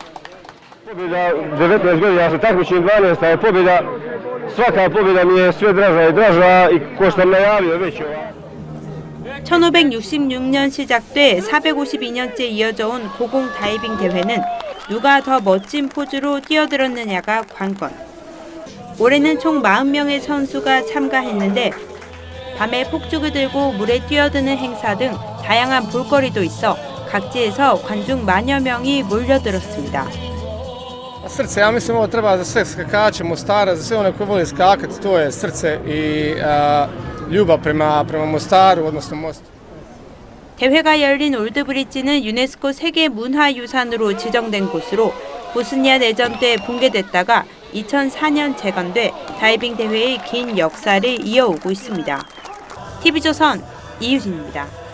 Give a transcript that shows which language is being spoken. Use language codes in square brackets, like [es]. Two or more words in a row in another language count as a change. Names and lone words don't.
[ko] 1566년 시작돼 452년째 이어져 온 고공 다이빙 대회는 누가 더 멋진 포즈로 뛰어들었느냐가 관건. 올해는 총 40명의 선수가 참가했는데 밤에 폭죽을 들고 물에 뛰어드는 행사 등 다양한 볼거리도 있어 각지에서 관중 만여 명이 몰려들었습니다. [bs] Srce, ja mislim ovo treba za sve skakače Mostara, za sve one koji vole skakati, to je srce i ljubav prema Mostaru, odnosno mostu. [ko] 대회가 열린 올드브리지는 유네스코 세계 문화유산으로 지정된 곳으로 보스니아 내전 때 붕괴됐다가 2004년 재건돼 다이빙 대회의 긴 역사를 이어오고 있습니다. TV조선 이유진입니다.